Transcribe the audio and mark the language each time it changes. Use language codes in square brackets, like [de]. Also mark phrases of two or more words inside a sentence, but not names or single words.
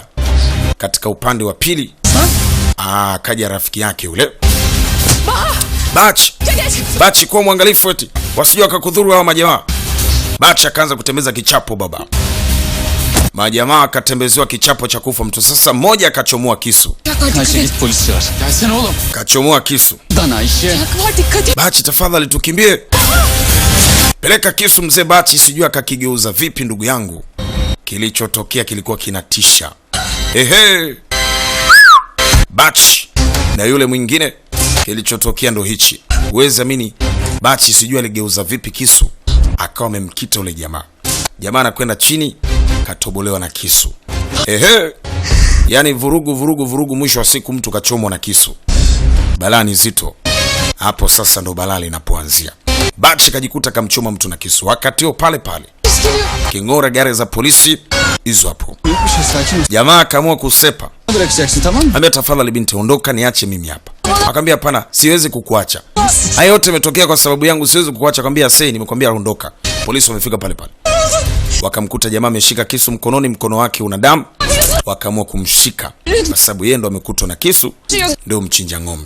[sw] Katika upande wa pili akaja rafiki yake yule. Bachi kwa mwangalifu eti wasije wakakudhuru hao majamaa. Bachi akaanza kutembeza kichapo baba. Majamaa akatembezewa kichapo cha kufa mtu. Sasa mmoja akachomoa kisu. [tr] Ayşe git polis çağır. Gelsene oğlum. [sw] Kachomoa kisu. Dan Ayşe. Bachi tafadhali tukimbie. Peleka kisu mzee Bachi, sijui akakigeuza vipi ndugu yangu. Kilichotokea kilikuwa kinatisha. Bachi na yule mwingine, kilichotokea ndo hichi. Uwezi amini, Bachi sijui aligeuza vipi kisu, akawa amemkita ule jamaa. Jamaa anakwenda chini, katobolewa na kisu. Yaani vurugu, mwisho wa siku mtu kachomwa na kisu. Balaa ni zito. Hapo sasa ndo balaa linapoanzia. Bachi kajikuta kamchoma mtu na kisu. Wakati huo pale kingora gari za polisi hizo hapo. Jamaa akaamua kusepa. [tr] Bırakacaksın tamam mı? [sw] Ambia tafadhali binti ondoka, niache mimi hapa. Akamwambia hapana, siwezi kukuacha. Hayo yote yametokea kwa sababu yangu, siwezi kukuacha. Akamwambia sasa nimekwambia ondoka. Polisi wamefika pale. Wakamkuta jamaa ameshika kisu mkononi, mkono wake una damu. Wakaamua kumshika kwa sababu yeye ndo amekutwa na kisu, ndio mchinja ng'ombe.